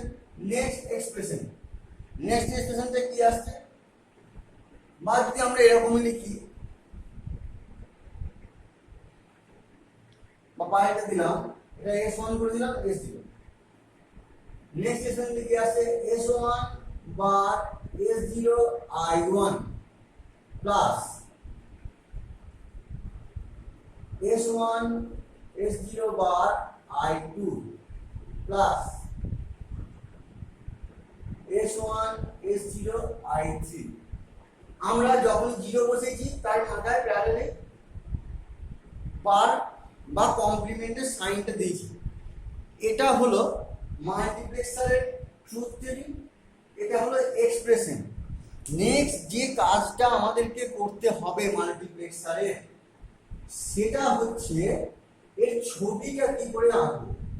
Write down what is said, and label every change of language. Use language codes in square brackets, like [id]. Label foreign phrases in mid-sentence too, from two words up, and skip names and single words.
[bn] নেক্সট এক্সপ্রেশনটা কি আসছে, বা যদি আমরা এরকমই লিখি বা বাইরে দিলাম, এটা S1 করে দিলাম S0। নেক্সট এক্সপ্রেশন কি আসছে [en] S1 bar S0 I1 plus S1 S0 bar I2 plus S1 S0 I3. [bn] আমরা যখন 0 বসেছি তার মাথায় প্যারালালি বার বা কমপ্লিমেন্টের সাইনটা দিয়েছি। এটা হলো মাল্টিপ্লেক্সারের ট্রুথ টেবিল, এটা হলো এক্সপ্রেশন। নেক্সট যে কাজটা আমাদেরকে করতে হবে মাল্টিপ্লেক্সারে, সেটা হচ্ছে এর ছবিটা কি করে আঁকবো।